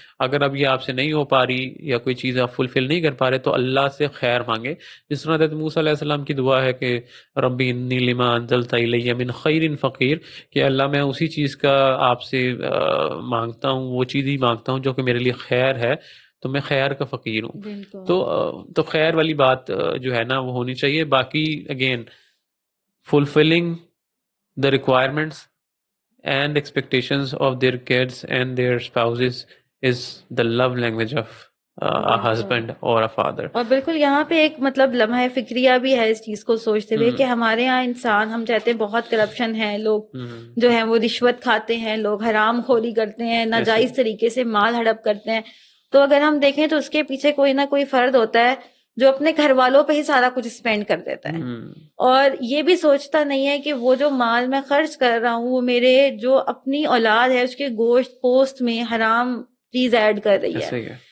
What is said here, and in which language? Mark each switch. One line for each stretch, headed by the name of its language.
Urdu: اگر اب یہ آپ سے نہیں ہو پا رہی یا کوئی چیز آپ فلفل نہیں کر پا رہے تو اللہ سے خیر مانگیں, جس طرح حضرت موسیٰ علیہ السلام کی دعا ہے کہ
Arabic: ربی انی لما انزلت الی من خیر فقیر,
Urdu: کہ اللہ میں اسی چیز کا آپ سے مانگتا ہوں, وہ چیز ہی مانگتا ہوں جو کہ میرے لیے خیر ہے, تو میں خیر کا فقیر ہوں. تو خیر والی بات جو ہے نا وہ ہونی چاہیے.
English: باقی again fulfilling the requirements and expectations of their kids and their spouses is the love language of a husband or a father.
Urdu: اور بالکل یہاں پہ ایک مطلب لمحہ فکریہ بھی ہے اس چیز کو سوچتے ہوئے کہ ہمارے یہاں انسان, ہم چاہتے ہیں بہت کرپشن ہے, لوگ جو ہیں وہ رشوت کھاتے ہیں, لوگ حرام خوری کرتے ہیں, ناجائز طریقے سے مال ہڑپ کرتے ہیں. تو اگر ہم دیکھیں تو اس کے پیچھے کوئی نہ کوئی فرد ہوتا ہے جو اپنے گھر والوں پہ ہی سارا کچھ اسپینڈ کر دیتا ہے, اور یہ بھی سوچتا نہیں ہے کہ وہ جو مال میں خرچ کر رہا ہوں وہ میرے جو اپنی اولاد ہے اس کے گوشت پوست میں حرام چیز ایڈ کر رہی ہے.